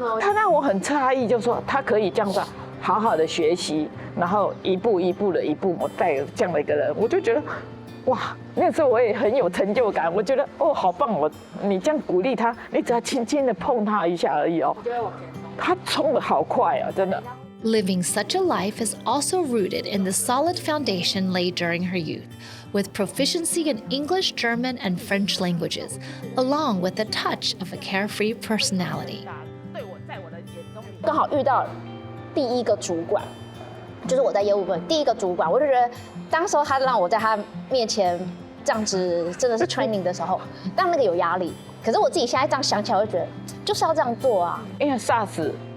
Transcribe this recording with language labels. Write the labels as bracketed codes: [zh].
[zh] 他让我很诧异，就说他可以这样子好好的学习，然后一步一步我带这样的一个人，我就觉得。哇，那时候我也很有成就感，我觉得哦，好棒哦！你这样鼓励他，你只要轻轻的碰他一下而已哦，他冲得好快啊，真的。 [en] Living such a life is also rooted in the solid foundation laid during her youth, with proficiency in English, German, and French languages, along with a touch of a carefree personality. [zh] 刚好遇到第一个主管，就是我在业务部门第一个主管，我就觉得。当时候他让我在他面前这样子，真的是 training 的时候，但那个有压力。可是我自己现在这样想起来，我就觉得就是要这样做啊。因为 SARS